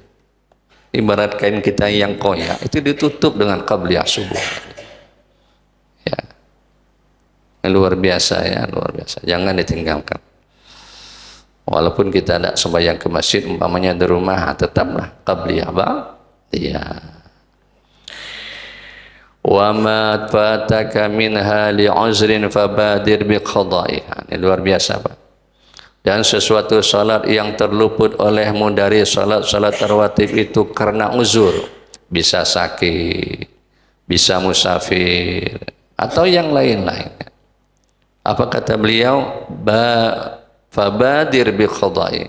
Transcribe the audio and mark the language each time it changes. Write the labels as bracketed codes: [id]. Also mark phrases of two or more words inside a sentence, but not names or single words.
[id] Ibarat kain kita yang koyak, itu ditutup dengan qabliyah subuh. Ya. Luar biasa ya, luar biasa. Jangan ditinggalkan. Walaupun kita tidak sembahyang ke masjid, umpamanya di rumah, tetaplah qabliyah ba'diyah. [ar] وما فاتك منها لعذر فبادر بقضائها. [id] Ini luar biasa Pak. Dan sesuatu salat yang terluput olehmu dari salat rawatib itu karena uzur, bisa sakit, bisa musafir, atau yang lain-lainnya. Apa kata beliau? [ar] فبادر بقضاء.